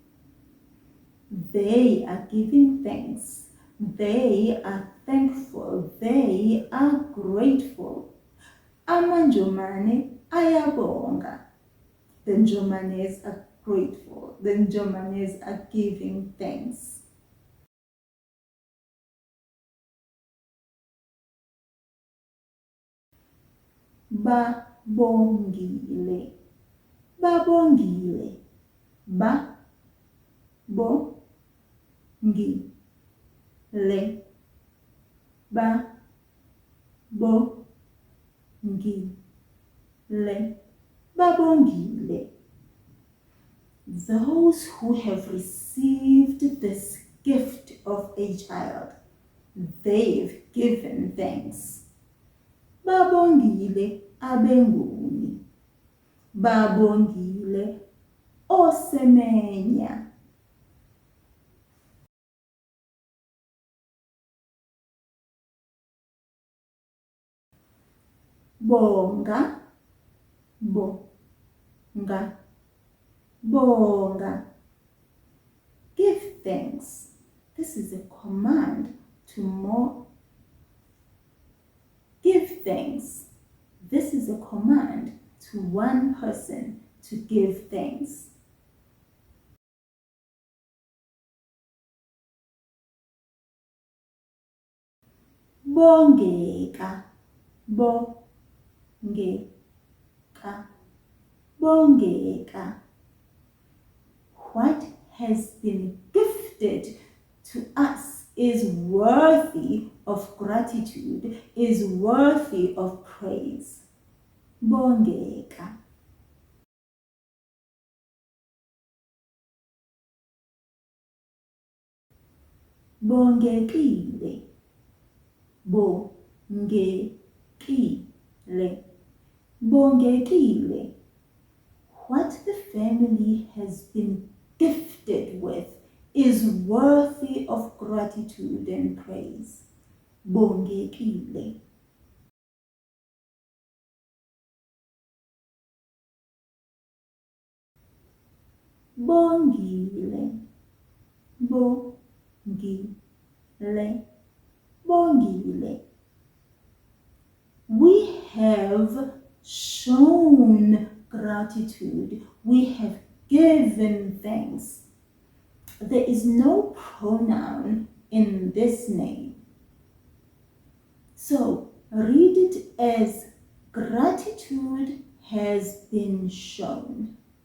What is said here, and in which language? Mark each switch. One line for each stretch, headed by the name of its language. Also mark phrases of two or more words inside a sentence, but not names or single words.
English: They are giving thanks. They are thankful. They are grateful.
Xhosa: Amanjomane ayabonga.
English: The Njomanes are grateful. The Njomanes are giving thanks. Babongile. Babongile. Ba-bo-ngi-le. Ba-bo-ngi-le. Babongile. Those who have received this gift of a child, they've given thanks.
Xhosa: Babongile abenguni. Babongile osemenya.
English: Bonga. Bonga. Bonga. Give thanks. This is a command to more. Give thanks. This is a command to one person to give thanks. Bongeka. Bongeka. Bongeka. What has been gifted to us is worthy of gratitude, is worthy of praise. Bongeka. Bongekile. Bongekile. Bongekile. What the family has been gifted with is worthy of gratitude and praise. Bongekile. Bongile. Bongile. Bongile. We have shown gratitude. We have given thanks. There is no pronoun in this name. So read it as gratitude has been shown.